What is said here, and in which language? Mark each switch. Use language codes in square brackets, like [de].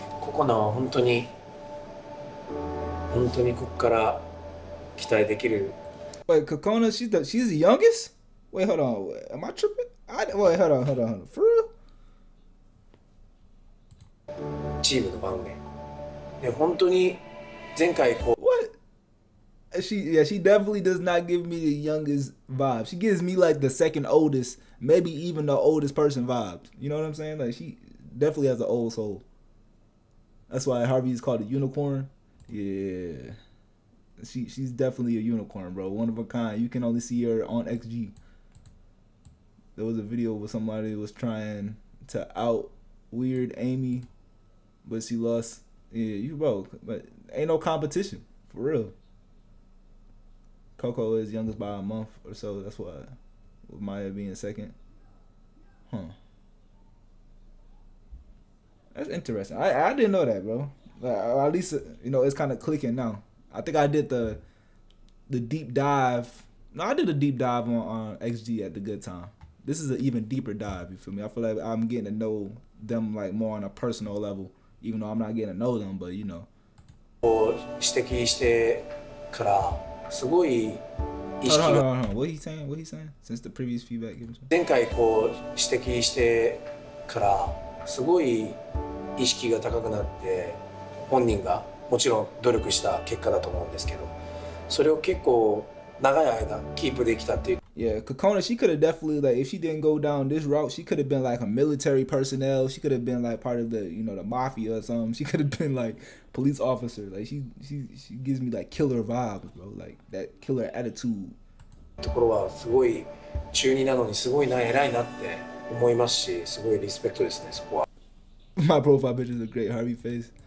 [ja] ここの本当にここから期待できる。 [en] Wait, Kokona, she's the youngest? Wait, hold on. Am I tripping? Wait, hold on. For real? [ja] チームの番組で本当に前回こう [en] What? She definitely does not give me the youngest vibe. She gives me like the second oldest, maybe even the oldest person vibes. You know what I'm saying? Like she definitely has an old soul. That's why Harvey is called a unicorn. Yeah. She's definitely a unicorn, bro. One of a kind. You can only see her on XG. There was a video where somebody was trying to out weird Amy, but she lost. Yeah, you bro, but ain't no competition for real. Coco is youngest by a month or so. That's why, with Maya being second. Huh. That's interesting. I didn't know that, bro. Like, at least you know it's kind of clicking now. I think I did the deep dive. No, I did a deep dive on XG at the good time. This is an even deeper dive. You feel me? I feel like I'm getting to know them like more on a personal level, even though I'm not getting to know them. But you know. [ja] 指摘してからすごい意識が。 [en] What he saying? What he saying? Since the previous feedback given to him. [ja] 前回こう指摘してからすごい意識が高くなって本人がもちろん努力した結果だと思うんですけど、それを結構長い間キープできたっていう。 [en] Yeah, Kokona, she could have definitely like if she didn't go down this route, she could have been like a military personnel. She could have been like part of the the mafia or something. She could have been like police officer. Like she gives me like killer vibes, bro. Like that killer attitude. [ja] ところはすごい中二なのにすごいな偉いなって思いますし、すごいリスペクトですねそこは。 [en] My profile picture is a great Harvey face.